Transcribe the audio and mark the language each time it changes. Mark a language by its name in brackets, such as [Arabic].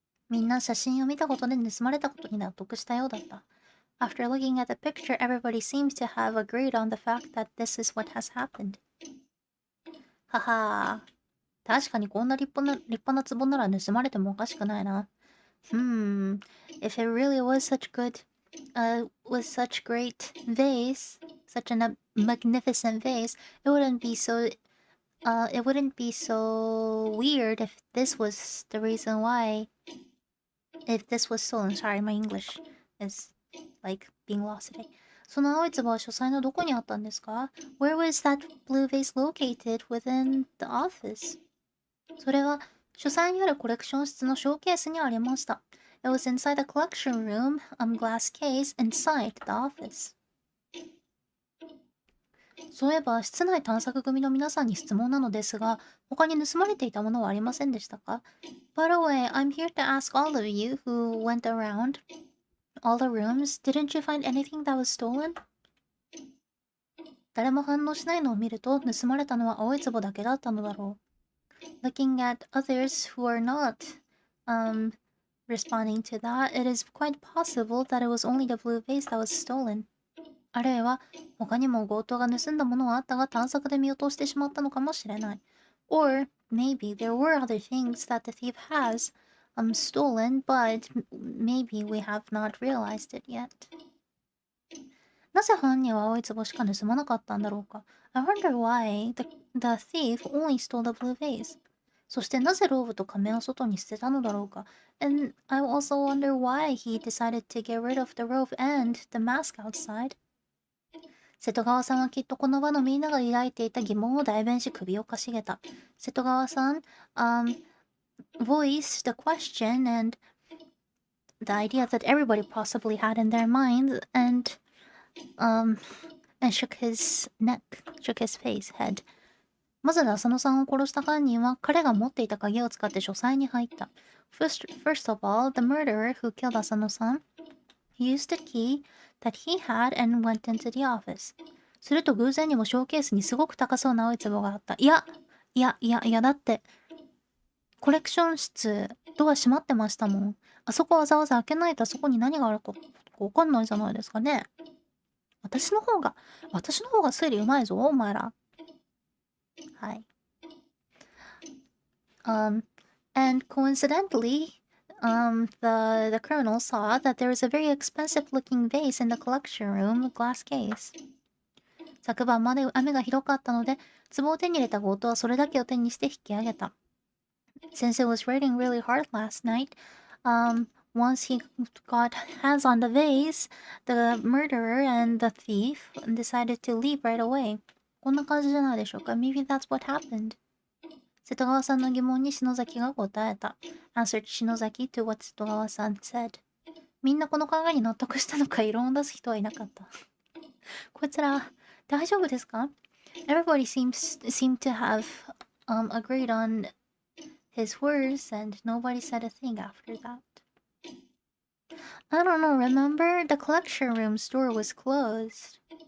[Japanese] みんな写真を見たことで盗まれたことに納得したようだった。 [English] After looking at the picture, everybody seems to have agreed on the fact that this is what has happened. [Japanese] ははー。確かにこんな立派な壺なら盗まれてもおかしくないな。 [English] If it really was such great vase, such a magnificent vase, it wouldn't be so weird if this was the reason why. If this was stolen, sorry, my English is like being lost today. [Japanese] その青い壺は書斎のどこにあったんですか？ [English] Where was that blue vase located within the office? [Japanese] それは書斎にあるコレクション室のショーケースにありました。 [English] It was inside the collection room, glass case inside the office. [Japanese] そういえば、室内探索組の皆さんに質問なのですが、他に盗まれていたものはありませんでしたか？ [English] By the way, I'm here to ask all of you who went around all the rooms, didn't you find anything that was stolen? [Japanese] 誰も反応しないのを見ると、盗まれたのは青い壺だけだったのだろう。 [English] Looking at others who are not um, responding to that, it is quite possible that it was only the blue vase that was stolen. [Japanese] あるいは他にも強盗が盗んだものはあったが探索で見落としてしまったのかもしれない。 [English] Or maybe there were other things that the thief has stolen, but maybe we have not realized it yet. [Japanese] なぜ犯人は青い壺しか盗まなかったんだろうか。 [English] I wonder why the thief only stole the blue vase. [Japanese] そしてなぜローブと仮面を外に捨てたのだろうか。 [English] And I also wonder why he decided to get rid of the robe and the mask outside. [Japanese] 瀬戸川さんはきっとこの場のみんなが抱いていた疑問を代弁し首をかしげた。 [English] 瀬戸川さん、voiced the question and the idea that everybody possibly had in their minds and shook his head. [Japanese] まず浅野さんを殺した犯人は彼が持っていた鍵を使って書斎に入った。 [English] First of all, the murderer who killed 浅野さん used the key that he had and went into the office. [Japanese] すると偶然にもショーケースにすごく高そうな青い壺があった。いや、だって、コレクション室、ドア閉まってましたもん。あそこわざわざ開けないとあそこに何があるかわかんないじゃないですかね。私の方が推理うまいぞ、お前ら。はい。 [English] And coincidentally, the colonel saw that there was a very expensive-looking vase in the collection room, a glass case. [Japanese] 昨晩まで雨がひどかったので、壺を手に入れた強盗はそれだけを手にして引き上げた。 [English] Since it was raining really hard last night, once he got hands on the vase, the murderer and the thief decided to leave right away. [Japanese] こんな感じじゃないでしょうか。 [English] Maybe that's what happened. [Japanese] 瀬戸川さんの疑問に篠崎が答えた。 [English] Answered 篠崎 to what 瀬戸川さん said. [Japanese] みんなこの考えに納得したのか異論を出す人はいなかった。こいつら、大丈夫ですか？ [English] Everybody seemed to have agreed on his words and nobody said a thing after that. I don't know, remember? The collection room's door was closed.